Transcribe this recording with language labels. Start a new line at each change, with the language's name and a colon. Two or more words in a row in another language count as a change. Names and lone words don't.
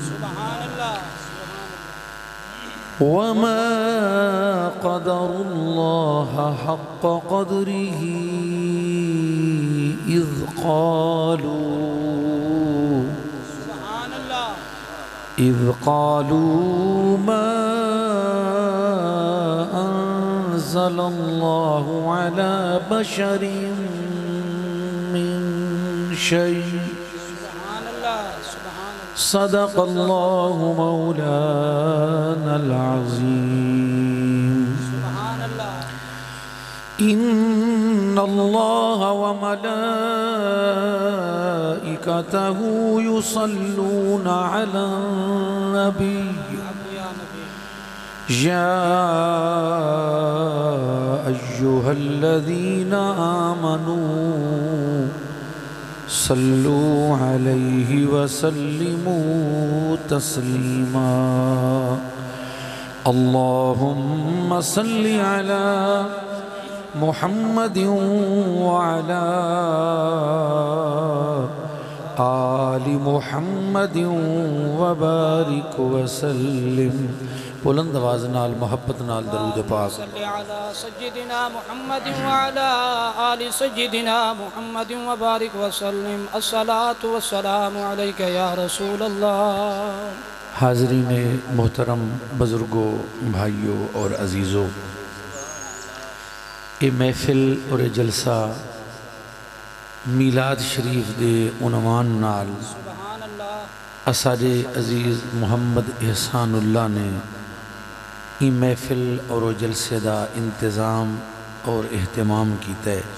Arabic: وما قدروا الله حق قدره إذ قالوا ما أنزل الله على بشر من شيء. صدق الله مولانا العظيم. إن الله وملائكته يصلون على النبي يا أيها الذين آمنوا صلوا عليه وسلموا تسليما. اللهم صل على محمد وعلى آل محمد وبارك وسلم.
Punjabi: بلند آواز نال محبت نال درود پاک.
Arabic: صل على سيدنا محمد وعلى آل سيدنا محمد وبارك وسلم. الصلاة والسلام عليك يا رسول الله.
Punjabi: حاضرین محترم، بزرگوں، بھائیوں اور عزیزوں، یہ محفل اور یہ جلسہ میلاد شریف دے عنوان نال اساجے عزیز محمد احسان اللہ نے ای محفل اور جلسے کا انتظام اور اہتمام کیتا ہے.